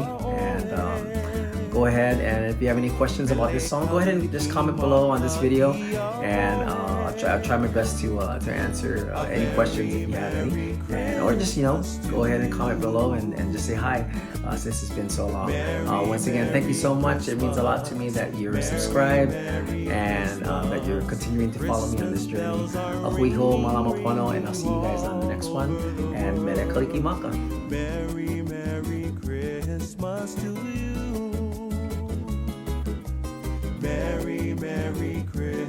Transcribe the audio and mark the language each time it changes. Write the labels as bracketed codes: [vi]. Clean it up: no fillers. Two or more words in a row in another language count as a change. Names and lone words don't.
[en] And go ahead, and if you have any questions about this song, go ahead and just comment below on this video, and I'll try my best to answer any questions if you have any, and or just, you know, go ahead and comment below and just say hi, since it's been so long. Once again, thank you so much. It means a lot to me that you're subscribed, and that you're continuing to follow me on this journey. [haw] Ahuiho, malama pono, [en] and I'll see you guys on the next one. [haw] And Mele Kalikimaka. [en] Merry, Merry Christmas to you. Merry, Merry Christmas.